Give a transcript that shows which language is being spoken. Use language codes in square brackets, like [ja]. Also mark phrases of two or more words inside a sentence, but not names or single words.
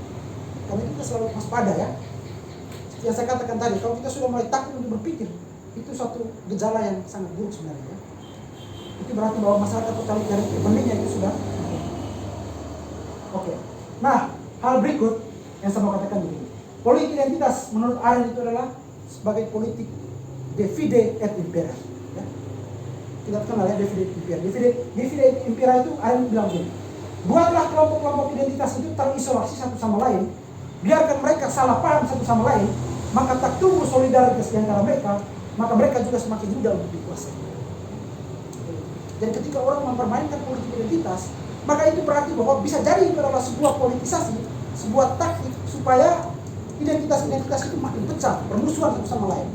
[id] Karena itu kita selalu waspada ya. Yang saya katakan tadi, kalau kita sudah mulai takut untuk berpikir, itu suatu gejala yang sangat buruk sebenarnya. Itu berarti bahwa masyarakat totaliter itu benihnya itu sudah. Oke. Nah, hal berikut yang saya mau katakan begini. Politik identitas menurut Arendt itu adalah sebagai politik [la] divide et impera. [id] Ya. Kita kenal ya [la] divide et impera. Divide et impera [id] itu Arendt bilang begini. Buatlah kelompok-kelompok identitas itu terisolasi satu sama lain. Biarkan mereka salah paham satu sama lain, maka tak tumbuh solidaritas di antara mereka, maka mereka juga semakin mudah untuk dikuasai. Jadi ketika orang mempermainkan politik identitas, maka itu berarti bahwa bisa jadi itu adalah sebuah politisasi, sebuah taktik supaya identitas-identitas itu makin pecah, bermusuhan satu sama lain.